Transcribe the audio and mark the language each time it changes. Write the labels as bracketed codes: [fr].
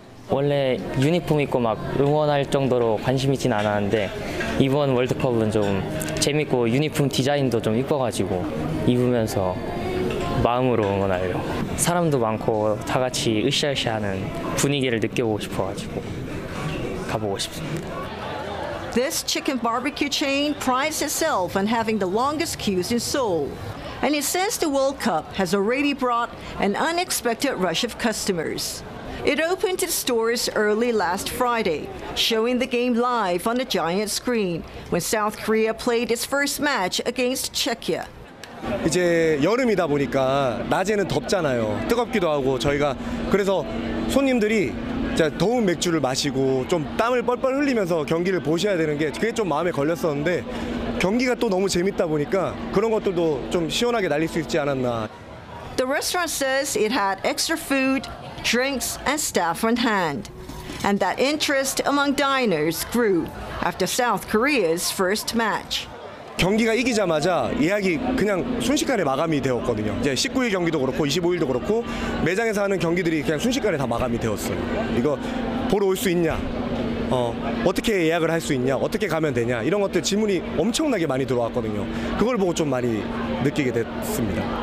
[ko] 원래 유니폼 입고 막 응원할 정도로 관심이 진 않았는데 이번 월드컵은 좀 재밌고 유니폼 디자인도 좀 이뻐가지고 입으면서 마음으로 응원하려. 사람도 많고 다 같이 으쌰으쌰하는 분위기를 느껴보고 싶어가지고 가보고 싶습니다. [en] This chicken barbecue chain prides itself on having the longest queues in Seoul. And it says the World Cup has already brought an unexpected rush of customers. It opened its doors early last Friday, showing the game live on a giant screen when South Korea played its first match against Czechia. [ko] 이제 여름이다 보니까 낮에는 덥잖아요. 뜨겁기도 하고 저희가 그래서 손님들이 더운 맥주를 마시고 좀 땀을 뻘뻘 흘리면서 경기를 보셔야 되는 게 그게 좀 마음에 걸렸었는데 경기가 또 너무 재밌다 보니까 그런 것들도 좀 시원하게 날릴 수 있지 않았나. [en] The restaurant says it had extra food, drinks, and staff on hand. And that interest among diners grew after South Korea's first match. [ko] 경기가 이기자마자 예약이 그냥 순식간에 마감이 되었거든요. 이제 19일 경기도 그렇고 25일도 그렇고 매장에서 하는 경기들이 그냥 순식간에 다 마감이 되었어요. 이거 보러 올 수 있냐? 어떻게 예약을 할 수 있냐? 어떻게 가면 되냐? 이런 것들 질문이 엄청나게 많이 들어왔거든요. 그걸 보고 좀 많이 느끼게 됐습니다.